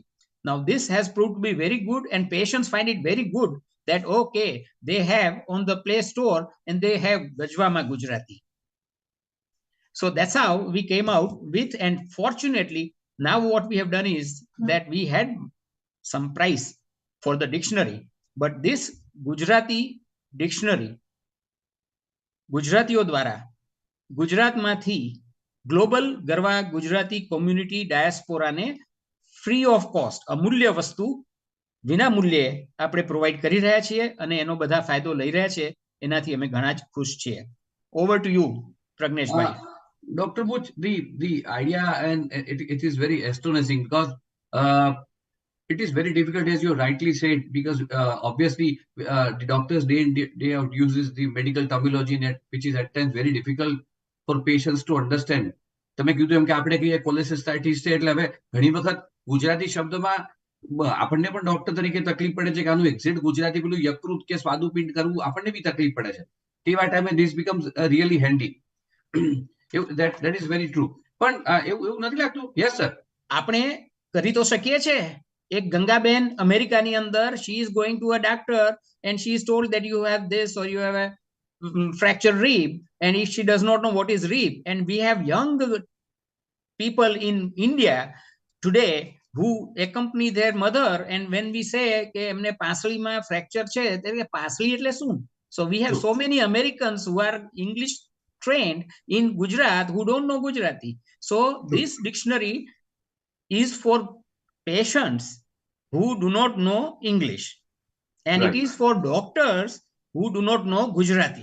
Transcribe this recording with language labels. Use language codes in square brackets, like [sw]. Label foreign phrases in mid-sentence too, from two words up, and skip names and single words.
[en] Now this has proved to be very good and patients find it very good that, okay, they have on the Play Store and they have Gajwama Gujarati. So that's how we came out with, and fortunately, now what we have done is that we had some price for the dictionary, but this Gujarati dictionary, [gu] Gujaratiyo દ્વારા ગુજરાતમાંથી ગ્લોબલ ગરવા ગુજરાતી કોમ્યુનિટી ડાયસ્પોરાને ફ્રી ઓફ કોસ્ટ અમૂલ્ય વસ્તુ વિના મૂલ્યે આપણે પ્રોવાઈડ કરી રહ્યા છીએ અને એનો બધા ફાયદો લઈ રહ્યા છે. એનાથી અમે ઘણા જ ખુશ છીએ. [en] over to you, [gu] પ્રજ્ઞેશભાઈ. [en] Dr. Buch, the idea, and it is very astonishing because it is very difficult, as you rightly said, because obviously the doctors day in day out uses the medical terminology, which is at times very difficult for patients to understand. [gu] તમે કીધું એમ કે આપણે કહીએ કોલેસિસ્ટાઇટિસ છે એટલે હવે ઘણી વખત ગુજરાતી શબ્દમાં આપણને પણ ડોક્ટર તરીકે તકલીફ પડે છે કે આનું એક્ઝેક્ટ ગુજરાતી પેલું યકૃત કે સ્વાદુપિંડ કરવું આપણને બી તકલીફ પડે છે. તેવા ટાઈમે [en] this becomes really handy. that is very true. [gu] પણ એવું નથી લાગતું? [en] yes sir, [gu] આપણે કરી તો શકીએ છે. એક ગંગાબેન અમેરિકાની અંદર, [en] she is going to a doctor and she is told that you have this or you have a fractured rib, and if she does not know what is rib, and we have young people in India today who accompany their mother, and when we say [gu] કે એમને પાસળીમાં [en] fracture છે, [gu] ત્યારે પાસળી એટલે શું? [en] So we have so many Americans who are English trained in Gujarat who don't know Gujarati. So this dictionary is for patients who do not know English, and right. it is for doctors who do not know Gujarati.